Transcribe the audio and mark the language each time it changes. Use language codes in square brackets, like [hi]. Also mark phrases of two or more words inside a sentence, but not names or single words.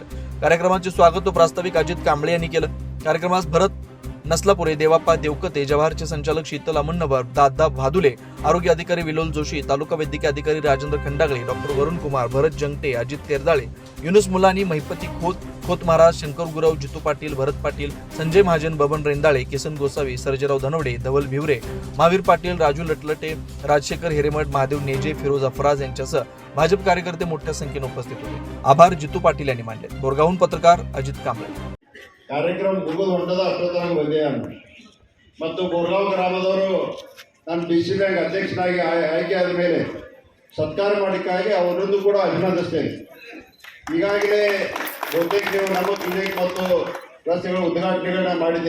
[mr] कार्यक्रमाचे स्वागत व प्रास्ताविक अजित कांबळे यांनी केलं. कार्यक्रमास भरत नसलापुरे, देवाप्पा देवकते, जवाहरचे संचालक शीतल अमन्नवर, दादा भादुले, आरोग्य अधिकारी विलोल जोशी, तालुका वैद्यकीय अधिकारी राजेंद्र खंडागळे, डॉक्टर वरुण कुमार, भरत जंगटे, अजित तेरदाळे, युनुस मुलानी, महिपती खोत महाराज, शंकर गुरव, जितू पाटील, भरत पाटील, संजय महाजन, बबन रेंदाळे, किसन गोसावी, सर्जेराव धनवडे, धवल भिवरे, महावीर पाटील, राजू लटलटे, राजशेखर हिरेमठ, महादेव नेजे, फिरोज अफराज यांच्यासह भाजप कार्यकर्ते मोठ्या संख्येने उपस्थित होते. आभार जितू पाटील यांनी मानले. बोरगावहून पत्रकार अजित कांबळे. [kn] ಕಾರ್ಯಕ್ರಮ ಮುಗಿದು ಹೊಂಟದ ಅಷ್ಟೊತ್ತಂಗೆ ಬಂದೆ ಮತ್ತು ಬೋರ್ಗಾಂವ್ ಗ್ರಾಮದವರು ನಾನು DC ಬ್ಯಾಂಕ್ ಅಧ್ಯಕ್ಷನಾಗಿ ಆಯ್ಕೆ ಆದ ಮೇಲೆ ಸತ್ಕಾರ ಮಾಡಿಕ್ಕಾಗಿ ಅವರನ್ನು ಕೂಡ ಅಭಿನಂದಿಸ್ತೇನೆ. ಈಗಾಗಲೇ ಬಹುತೇಕ ನೀವು ನಮ್ಮ ಕ್ಲಿನಿಕ್ ಮತ್ತು ರಸ್ತೆಗಳ ಉದ್ಘಾಟನೆಗಳನ್ನ ಮಾಡಿದೆ.